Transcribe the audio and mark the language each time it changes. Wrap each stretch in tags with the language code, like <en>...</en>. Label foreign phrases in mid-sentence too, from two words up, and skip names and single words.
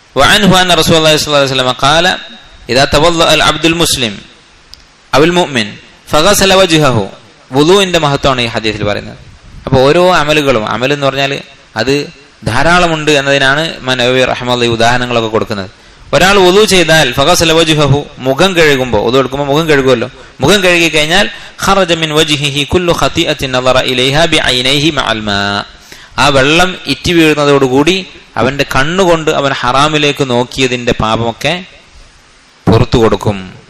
<ar>وعنه أن رسول الله صلى الله عليه وسلم قال إذا توضأ العبد المسلم أو المؤمن فغسل وجهه</ar> <ml>വുളൂഇന്റെ മഹത്വമാണ് ഈ ഹദീസിൽ പറയുന്നത്. അപ്പോൾ ഓരോ അമലുകളും, അമൽ എന്ന് പറഞ്ഞാൽ അത് ധാരാളമുണ്ട് എന്നതിനാണ് നബവി റഹ്മത്തുള്ളാഹി ഉദാഹരണങ്ങളൊക്കെ കൊടുക്കുന്നത്. ഒരാൾ വുളൂ ചെയ്താൽ</ml> <ar>فغسل وجهه,</ar> <ml>മുഖം കഴുകുമ്പോൾ, വുളൂ എടുക്കുമ്പോൾ മുഖം കഴുകുമല്ലോ, മുഖം കഴുകി കഴിഞ്ഞാൽ</ml> <ar>خرج من وجهه كل خطيئة نظر إليها بعينيه مع الماء,</ar> <ml>ആ വെള്ളം ഇറ്റി വീഴുന്നതോടുകൂടി അവന്റെ കണ്ണുകൊണ്ട് അവൻ ഹറാമിലേക്ക് നോക്കിയതിന്റെ പാപമൊക്കെ പുറത്തു കൊടുക്കും.</ml>